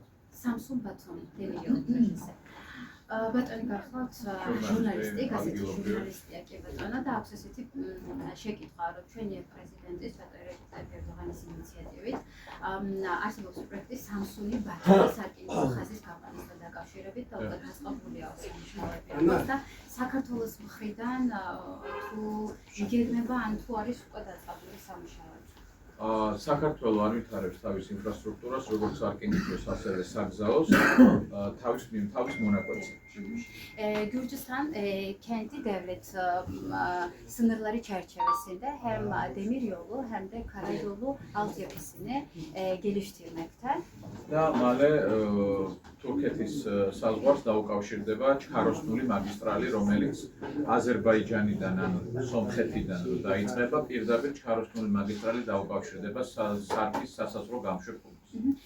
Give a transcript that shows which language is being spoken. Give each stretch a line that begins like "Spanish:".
Turkish: Samsun Batum deniliyor kendisi.
Georgian: Ბატონი გახლავთ ჟურნალისტი, გაზეთის ჟურნალისტია კი ბატონო და აქვს ესეთი შეკითხვა, რომ ჩვენი პრეზიდენტის ბატონ რეჯეპ ტაიპ ერდოღანის ინიციატივით არსებობს პროექტი Samsung-ი ბათუმის სარკინიგზო ხაზის გაყვანასთან დაკავშირებით და უკვე დაწყებულია სამუშაოები და საქართველოს მხრიდან თუ იგეგმება ან თუ არის უკვე დაწყებული სამუშაოები. საქართველო არ ვითარებს თავის ინფრასტრუქტურას, როგორც სარკინიგზოს, ასევე საგზაოს, თავის მონაკვეთზე.
Turkish: Gürcistan kendi devlet sınırları çerçevesinde hem demiryolu hem de karayolu altyapısını geliştirmekte.
Georgian: და მალე თურქეთის საზღვარს დაუკავშირდება ჩქაროსნული მაგისტრალი, რომელიც აზერბაიჯანიდან ან სომხეთიდან დაიწყება, პირდაპირ ჩქაროსნული magistrali დაუკავშირდება სარკის სასაზღვრო გამშვებ პუნქტს.